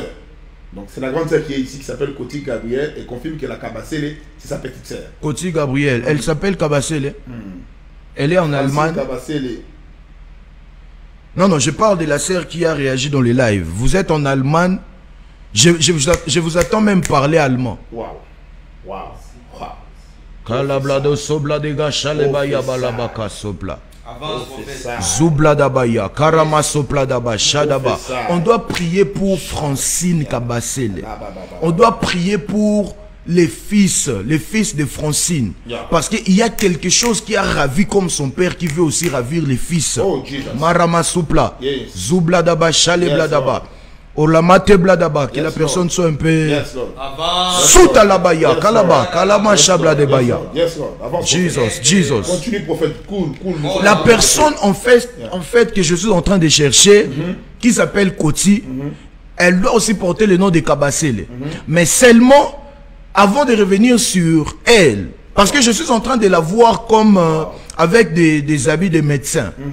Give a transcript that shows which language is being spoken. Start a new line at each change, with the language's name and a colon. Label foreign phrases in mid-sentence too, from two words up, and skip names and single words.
French: Donc c'est la grande sœur qui est ici qui s'appelle Koti Gabriel et confirme que la Kabasele c'est sa petite sœur. Koti Gabriel, elle s'appelle Kabasele. Elle est en Allemagne. Non, je parle de la sœur qui a réagi dans les lives. Vous êtes en Allemagne. Je vous attends même parler allemand. Waouh. Kalablado sobla de gachalebaya balabaka sopla. Zoubla dabaya, karama sopla daba, shadaba. On doit prier pour Francine Kabasele. On doit prier pour les fils de Francine. Parce qu'il y a quelque chose qui a ravi comme son père qui veut aussi ravir les fils. Marama sopla, zoubla daba, shalebla daba. Olamate bladaba, que la personne soit un peu Souta la baya, kalaba, kalama shabla de baya. Jesus. Continue, prophète. Cool. La personne en fait que je suis en train de chercher, qui s'appelle Koti, elle doit aussi porter le nom de Kabasele. Mais seulement avant de revenir sur elle, parce que je suis en train de la voir comme avec des habits de médecin.